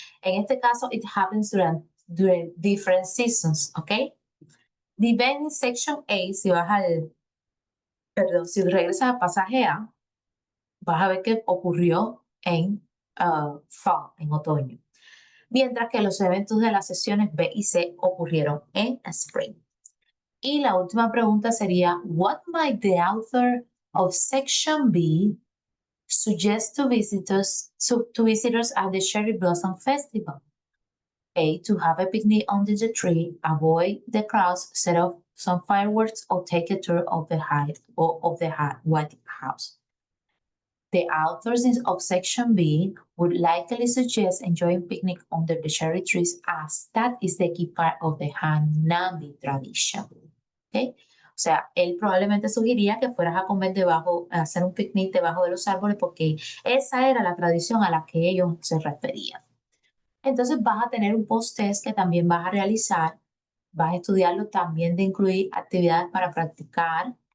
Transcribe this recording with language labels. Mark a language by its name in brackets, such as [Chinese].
[Spanish] En este caso, [English] it happens during different seasons, okay? The event in section A, [Spanish] si regresas al pasaje A, vas a ver que ocurrió en fall, en otoño. Mientras que los eventos de las sesiones B y C ocurrieron en spring. Y la última pregunta sería, [English] what might the author of section B suggest to visitors at the Cherry Blossom Festival? A. To have a picnic under the tree, avoid the crowds, set off some fireworks, or take a tour of the White House. The authors of section B would likely suggest enjoying picnic under the cherry trees as that is the key part of the Hanabi tradition. Okay? O [Spanish] sea, él probablemente sugería que fueras a comer debajo, a hacer un picnic debajo de los árboles porque esa era la tradición a la que ellos se referían. Entonces vas a tener un post-test que también vas a realizar, vas a estudiarlo también de incluir actividades para practicar.